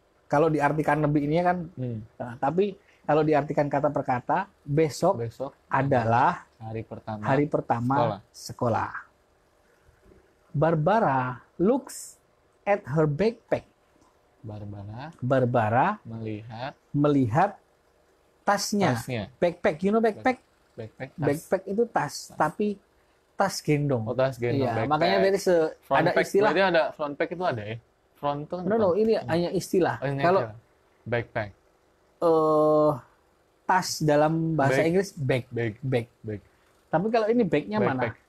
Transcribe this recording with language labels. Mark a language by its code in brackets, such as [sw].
[id] Kalau diartikan lebih ini kan, tapi kalau diartikan kata per kata, besok adalah hari pertama sekolah. [en] Barbara looks at her backpack. [id] Barbara melihat tasnya. [en] Backpack, you know backpack? [id] Backpack itu tas, tapi tas gendong. Oh, tas gendong. Iya, makanya dari ada istilah. Berarti ada front pack itu ada ya? Front tuh. No, ini hanya istilah. Kalau backpack. Tas dalam bahasa Inggris bag. Tapi kalau ini bagnya mana?